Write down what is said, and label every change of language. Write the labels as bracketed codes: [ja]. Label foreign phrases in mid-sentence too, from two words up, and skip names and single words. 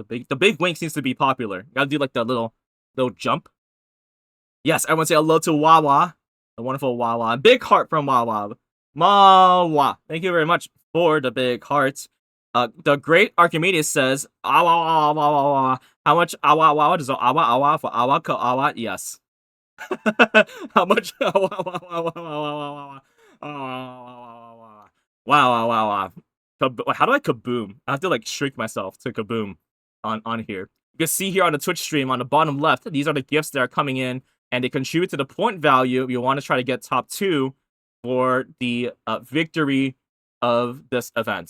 [en] The big wink seems to be popular. Gotta do like the little jump. Yes, everyone say hello to Wawa. The wonderful Wawa. Big heart from Wawa. Mawa. Thank you very much for the big heart. The great Archimedes says, awa, awa, awa, awa. How much awa, awa does awa, awa for awa, ka, awa? Yes. How much awa, awa, awa, awa, awa, wow. How do I kaboom? I have to like shrink myself to kaboom on here. You can see here on the Twitch stream on the bottom left, these are the gifts that are coming in, and they contribute to the point value if you want to try to get top 2 for the victory of this event.